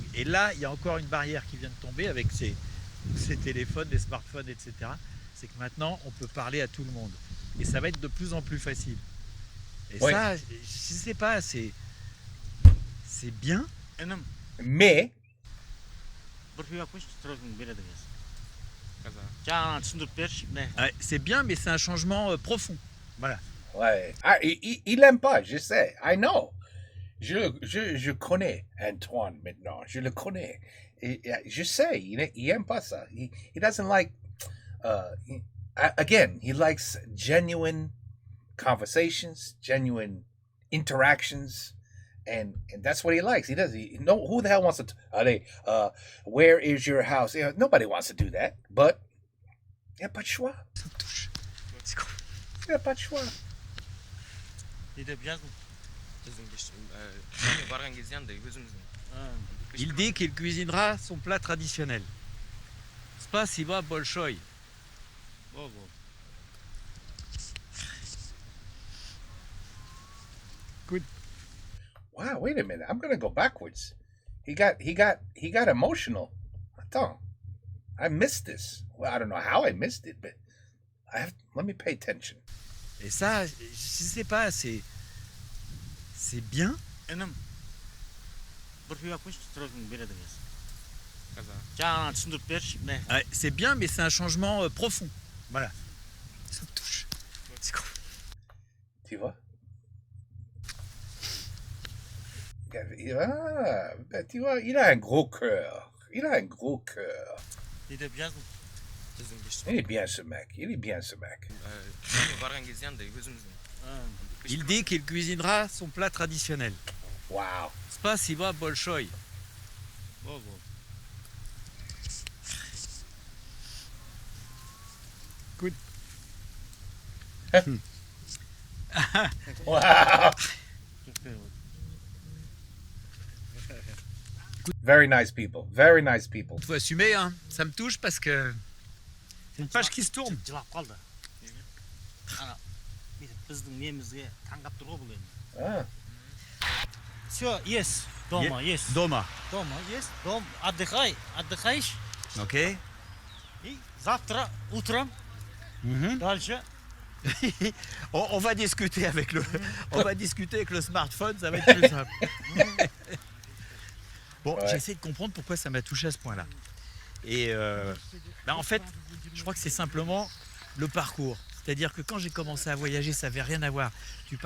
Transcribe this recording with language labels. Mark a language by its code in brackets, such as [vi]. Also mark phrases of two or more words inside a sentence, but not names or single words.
[fr] Et là, il y a encore une barrière qui vient de tomber avec ces téléphones, les smartphones, etc. C'est que maintenant, on peut parler à tout le monde. Et ça va être de plus en plus facile. Et Ouais. ça, je ne sais pas, c'est bien. Mais [kk] Каза. Жаңа түсіндіріп берші, міне. [fr] Ouais, c'est bien, mais c'est un changement profond. Voilà. ouais, il aime pas, je sais. [en] I know. [fr] Je connais Antoine maintenant. Je le connais. Et je sais, il aime pas ça. [en] He doesn't like. Again, he likes genuine conversations, genuine interactions, and that's what he likes. He does. Who the hell wants to? Where is your house? Nobody wants to do that. But [fr] il n'y a pas de choix. Il n'y a pas de choix. [kk] Не деп жаздым. Біздің барған кезде андай өзіміздің. [fr] Il dit qu'il cuisinera son plat traditionnel. [ru] Spasiba большое. [kk] Бол. [en] Wow, wait a minute. I'm gonna go backwards. He got emotional. Attends. I missed this. Well, I don't know how I missed it, but let me pay attention. [fr] Et ça, je sais pas, c'est bien. [kk] Інім, бір пиво қойшы, строгін береді кез. Каза. Жаңа түсіндіріп берші, міне. [fr] Ouais, c'est bien, mais c'est un changement profond. Voilà. Ça me touche. Tu vois? Ah, ben, tu vois, il a un gros cœur. Il a un gros cœur. [kk] Не деп жаздым. Біздің [fr] Il est bien ce mec. Il est bien ce mec. [kk] барған кезде андай өзіміздің. [fr] Il dit qu'il cuisinera son plat traditionnel. [en] Wow. [ru] Spasiba большое. [kk] Бол. [en] Wow. Very nice people. Very nice people. [fr] Faut assumer, hein. Ça me touche parce que c'est une page qui se tourne. [kk] Жылап қалды. Ана, біздің немізге таңғап тұр ғой бұл енді. Ah. [ru] Все, есть. Дома, есть. Дома. Дома, есть. Дом, отдыхай. Отдыхаешь. Ok. И завтра утром дальше. [fr] On va discuter avec le smartphone, ça va être plus simple. Bon, Ouais. j'ai essayé de comprendre pourquoi ça m'a touché à ce point-là. Et en fait, je crois que c'est simplement le parcours. C'est-à-dire que quand j'ai commencé à voyager, ça n'avait rien à voir.